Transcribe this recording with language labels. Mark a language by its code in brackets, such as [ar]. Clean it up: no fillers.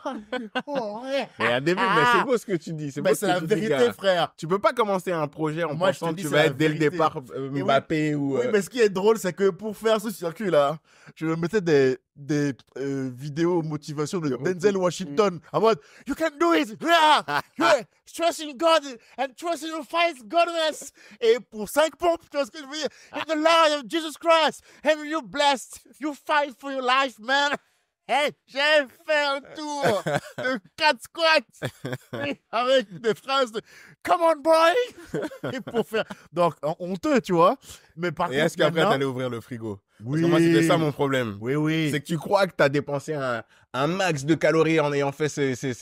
[fr] Mais à début, mais c'est beau ce que tu dis. Mais c'est la vérité, frère. Tu peux pas commencer un projet en Moi, pensant que tu vas être dès le départ Mbappé ou... Oui, mais ce qui est drôle, c'est que pour faire ce circuit-là, je me mettais des vidéos motivation de Denzel Washington. En mode, [en] you can do it! Yeah! Trust in God and trust in your fight, godliness! [fr] Et pour 5 pompes, tu vois ce que je veux dire? [en] In the light of Jesus Christ, and you're blessed. You fight for your life, man. [fr] Hey, j'ai fait un tour de 4 squats avec des phrases de [en] Come on, boy! [fr] Et pour faire. Donc, honteux, tu vois. Mais par Et contre, est-ce qu'après, maintenant... t'allais ouvrir le frigo? Oui. Parce que moi, c'était ça mon problème. Oui. C'est que tu crois que t'as dépensé un max de calories en ayant fait ces